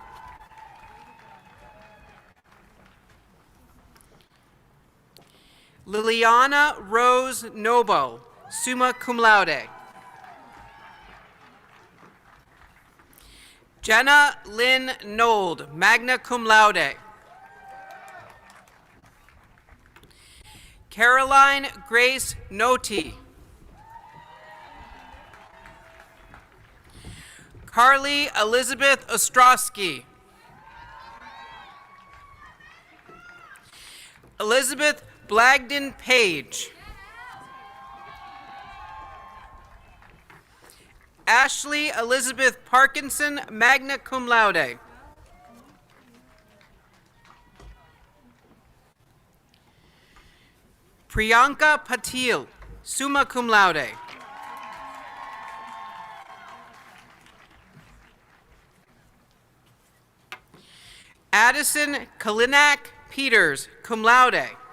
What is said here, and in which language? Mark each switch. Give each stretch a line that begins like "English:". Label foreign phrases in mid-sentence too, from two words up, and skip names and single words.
English: Liliana Rose Noble,
Latin: summa cum laude.
English: Jenna Lynn Nold,
Latin: magna cum laude.
English: Caroline Grace Noti. Carly Elizabeth Ostrowski. Elizabeth Blagden Page. Ashley Elizabeth Parkinson,
Latin: magna cum laude.
English: Priyanka Patil,
Latin: summa cum laude.
English: Addison Kalinak Peters,
Latin: cum laude.